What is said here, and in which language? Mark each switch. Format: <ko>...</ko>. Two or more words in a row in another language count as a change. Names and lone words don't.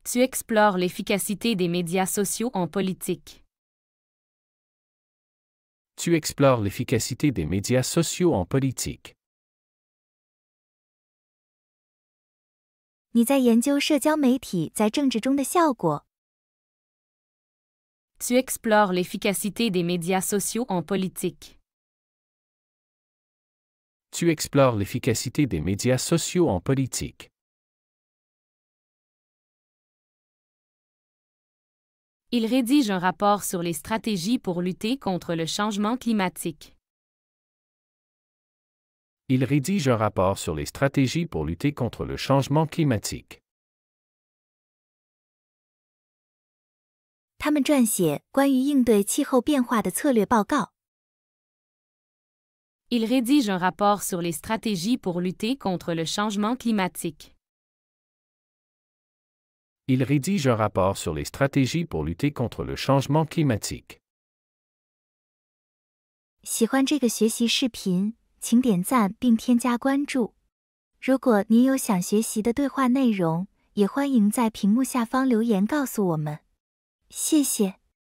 <fr>Tu explores l'efficacité des médias sociaux en politique. Tu explores l'efficacité des médias sociaux en politique.</fr> <zh>你在研究社交媒体在政治中的效果。</zh> <fr>Tu explores l'efficacité des médias sociaux en politique. Tu explores l'efficacité des médias sociaux en politique. Il rédige un rapport sur les stratégies pour lutter contre le changement climatique. Il rédige un rapport sur les stratégies pour lutter contre le changement climatique.</fr> <zh>他们撰写关于应对气候变化的策略报告。</zh> <fr>Il rédige un rapport sur les stratégies pour lutter contre le changement climatique. Il rédige un rapport sur les stratégies pour lutter contre le changement climatique.</fr> <zh>喜欢这个学习视频，请点赞并添加关注。如果您有想学习的对话内容，也欢迎在屏幕下方留言告诉我们。谢谢。</zh>